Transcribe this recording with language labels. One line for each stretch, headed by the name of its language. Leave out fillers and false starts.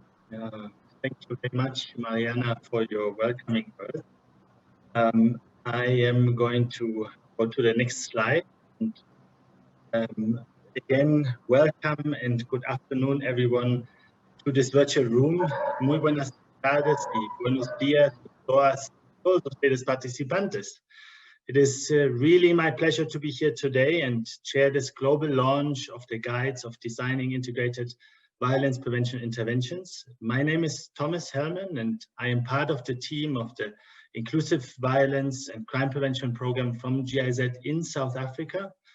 English: Thank you very much, Mariana, for your welcoming words. I am going to go to the next slide. And, again, welcome and good afternoon, everyone, to this virtual room.
Spanish: Muy buenas tardes y buenos días a todos ustedes participantes.
English: It is really my pleasure to be here today and share this global launch of the Guides of Designing Integrated Violence Prevention Interventions. My name is Thomas Hellman, and I am part of the team of the Inclusive Violence and Crime Prevention Program from GIZ in South Africa.